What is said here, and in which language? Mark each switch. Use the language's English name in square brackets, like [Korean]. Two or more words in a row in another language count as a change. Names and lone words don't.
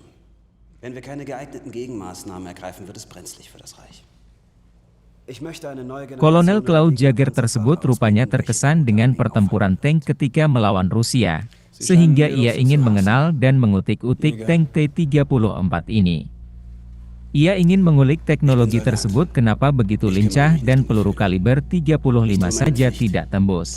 [German] Wenn wir keine geeigneten Gegenmaßnahmen ergreifen, wird es brenzlig für das Reich. [Indonesian] Kolonel Klaus Jaeger tersebut rupanya terkesan dengan pertempuran tank ketika melawan Rusia, sehingga ia ingin mengenal dan mengutik-utik tank T-34 ini. Ia ingin mengulik teknologi tersebut kenapa begitu lincah dan peluru kaliber 35 saja tidak tembus.